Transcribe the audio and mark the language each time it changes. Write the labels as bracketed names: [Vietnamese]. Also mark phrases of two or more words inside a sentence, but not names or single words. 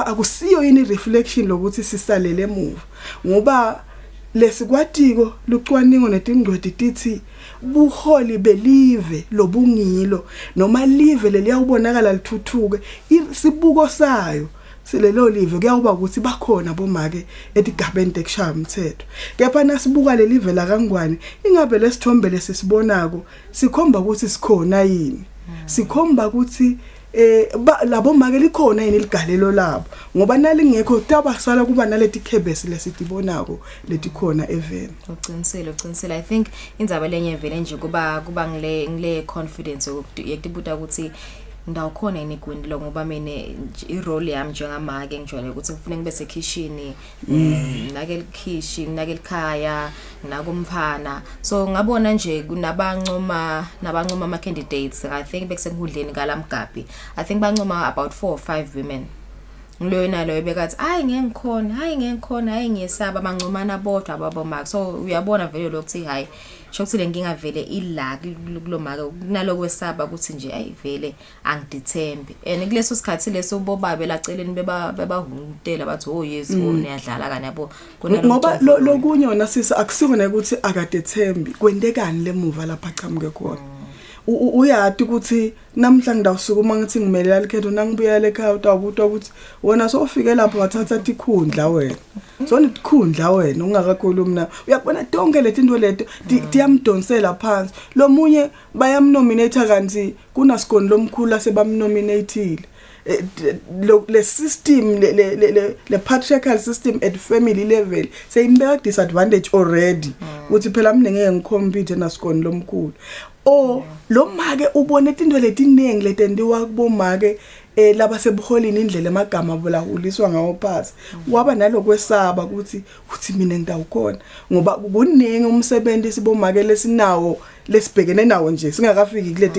[Swati] akusiyo yini reflection lokuthi sisalele emuva ngoba lesikwatiko lucwaningo netingcwadi tithi buholi belive lobungilo noma live leliyawubonakala lithuthuke isibuko sayo silelo live kuyawuba ukuthi bakhona bomake etigabeni tekushaya umthetho kepha nasibuka lelive la kangwane ingabe lesithombe lesisibonako sikhomba ukuthi sikhona yini sikhomba ukuthi labo make likhona yini ligalelo labo ngoba nalingekho tabasala kuba naleti khebesi lesitibonako letikhona event uqinisile [English] I think [Swati] indzaba lenye vele nje kuba ngile confidence yekutibuta ukuthi ndawukhona yini gwindlo ngoba mina irole yami njengamake ngijwayele ukuthi ngifune ngibe sekitchen nake kitchen nake ekhaya nakumphana so ngabona nje kunabancoma ama candidates [English] I think [Swati] bekusengudleni kalamgabi [English] I think [Swati] bancoma [English] about 4 or 5 women [Swati] ngiloyo nalo bekathi hayi ngikhona hayi ngiyesaba bancomana bodwa ababomaka so uyabona vele lokuthi hayi shokuthi lenkinga vele ila kulomake kunaloko wesaba ukuthi nje ayi vele angidithembe and kuleso sikhathi leso bobabe laceleni bebahungutela bathi [English] oh yes [Swati] niyadlala kana yabo ngoba lokunye wona sisi akusibona ukuthi akadethembi kwendekani lemuva lapha chamuke khona uyathi ukuthi namhla ngidawusukuma ngithi ngimelela likhetho nangibuyela ekhaya utawubuta ukuthi wona sofike lapho wathatha ikhundla wena sona ikhundla wena ungakakhulumi na uyabona tonke letinto leto tiyamdonsela phansi lo munye bayamnominate kanti kunasikoni lomkhulu asebamnominateile le system le [English] patriarchal system at family level [Swati] seyimbeka [English] disadvantage already [Swati] ukuthi phela mina ngeke ngicompete nasikoni lomkhulu lo make ubone into letinengi letendiwa kubomake laba sebuholini indlela emagama bolahuliswa ngawo phasi waba nalokwesaba ukuthi mina ngidawukhona ngoba kuningi umsebenzi sibomake lesinawo lesibhekene nawo nje singakafiki kuleti